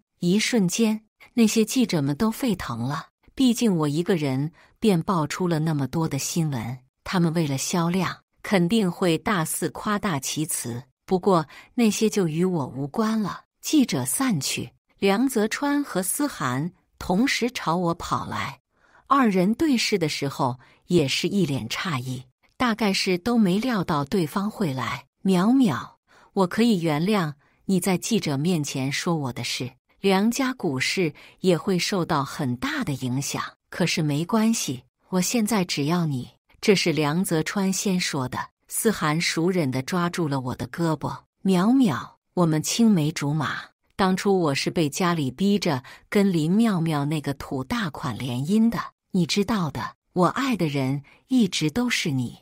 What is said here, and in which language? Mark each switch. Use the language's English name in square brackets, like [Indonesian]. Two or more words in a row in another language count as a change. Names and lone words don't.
[Chinese] 一瞬間，那些記者們都沸騰了，畢竟我一個人便爆出了那麼多的新聞，他們為了銷量，肯定會大肆誇大其詞。不過那些就與我無關了。記者散去，梁澤川和思涵同時朝我跑來，二人對視的時候也是一臉诧異，大概是都沒料到對方會來。淼淼，我可以原諒你在記者面前說我的事，梁家股市也會受到很大的影響，可是沒關係，我現在只要你。這是梁澤川先說的。思涵熟稔地抓住了我的胳膊。淼淼，我們青梅竹馬，當初我是被家裡逼着跟林妙妙那個土大款聯姻的，你知道的，我愛的人一直都是你。